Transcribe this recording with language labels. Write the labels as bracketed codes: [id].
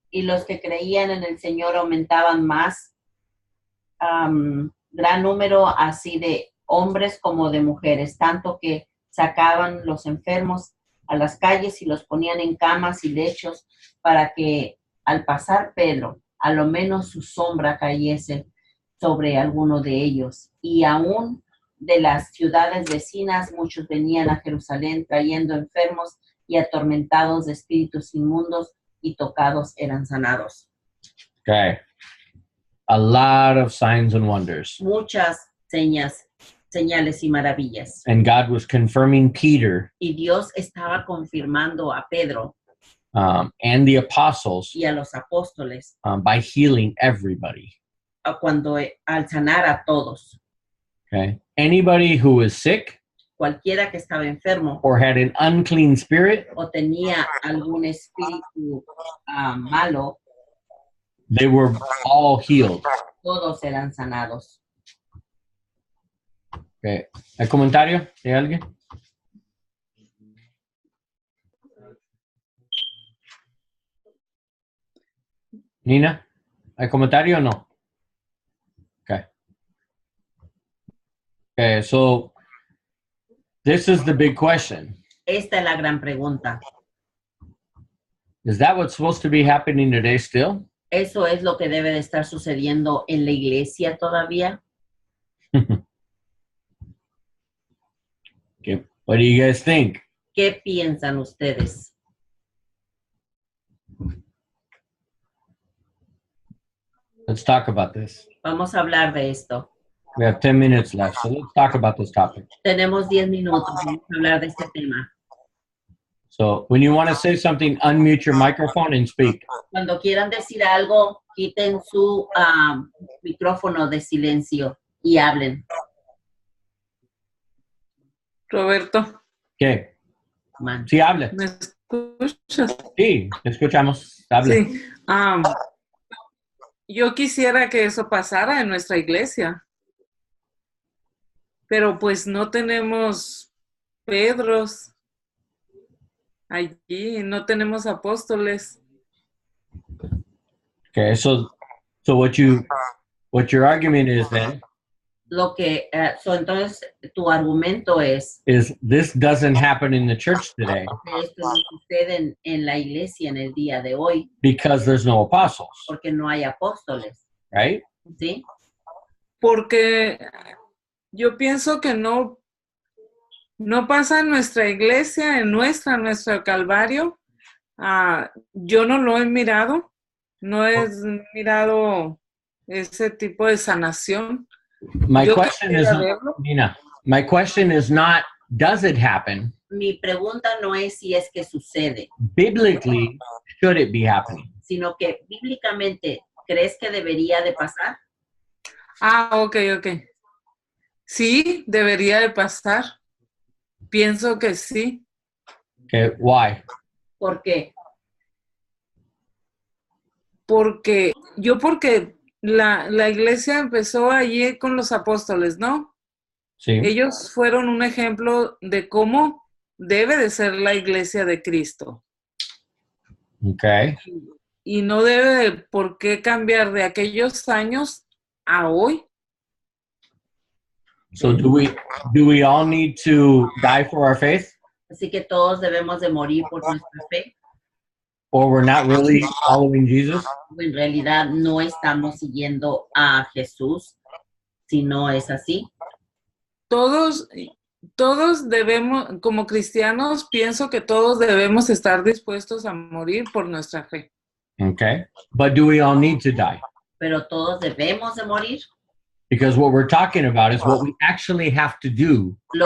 [es] y los que creían en el Señor aumentaban más gran número así de hombres como de mujeres, tanto que sacaban los enfermos a las calles y los ponían en camas y lechos para que al pasar Pedro, a lo menos su sombra cayese sobre alguno de ellos. Y aún de las ciudades vecinas, muchos venían a Jerusalén trayendo enfermos y atormentados de espíritus inmundos, y tocados eran sanados. [en] Okay. A lot of signs and wonders. [es] Muchas señales y maravillas. [en] And God was confirming Peter [es] Y Dios estaba confirmando a Pedro [en] and the apostles [es] y a los apóstoles [en] by healing everybody. [es] al sanar a todos. [en] Okay. Anybody who was sick [es] Cualquiera que estaba enfermo [en] or had an unclean spirit, [es] o tenía algún espíritu malo, [en] they were all healed. [es] todos eran sanados. [en] Okay. [es] ¿Hay comentario de alguien? Nina, ¿hay comentario o no? [en] Okay. Okay, so this is the big question. [es] Esta es la gran pregunta. [en] Is that what's supposed to be happening today still? [es] ¿Eso es lo que debe de estar sucediendo en la iglesia todavía? [en] Okay. What do you guys think? [es] ¿Qué piensan ustedes? [en] Let's talk about this. [es] Vamos a hablar de esto. [en] We have 10 minutes left, so let's talk about this topic. [es] Tenemos 10 minutos. Vamos a hablar de este tema. [en] So when you want to say something, unmute your microphone and speak. [es] Cuando quieran decir algo, quiten su micrófono de silencio y hablen. Roberto, ¿Qué? [en] Man. [es] Sí, hable. ¿me escuchas? Sí, te escuchamos. Hable. Sí. Yo quisiera que eso pasara en nuestra iglesia. Pero pues no tenemos Pedros allí, no tenemos apóstoles. [en] Okay, so what your argument is then [es] Lo que, entonces, tu argumento es [en] is this doesn't happen in the church today [es] que esto no sucede en la iglesia en el día de hoy [en] because there's no apostles, [es] porque no hay apóstoles, [en] right? [es] ¿sí? Porque yo pienso que no pasa en nuestra iglesia, en nuestro Calvario. Yo no lo he mirado, no he mirado ese tipo de sanación. [en] My [es] Yo [en] question is, [es] quisiera verlo. [en] Nina, my question is not, does it happen? [es] Mi pregunta no es si es que sucede, [en] Biblically, should it be happening? [es] sino que bíblicamente, ¿crees que debería de pasar? Ok. Sí, debería de pasar. Pienso que sí. [en] Okay, why? [es] ¿Por qué? Porque la iglesia empezó allí con los apóstoles, ¿no? Sí. Ellos fueron un ejemplo de cómo debe de ser la iglesia de Cristo. [en] Okay. [es] Y no debe por qué cambiar de aquellos años a hoy. [en] So do we all need to die for our faith? [es] Así que todos debemos de morir por nuestra fe. [en] Or we're not really following Jesus? [es] En realidad no estamos siguiendo a Jesús, si no es así. Todos debemos, como cristianos, pienso que todos debemos estar dispuestos a morir por nuestra fe. [en] Okay. But do we all need to die? [es] Pero todos debemos de morir. [en] Because what we're talking about is what we actually have to do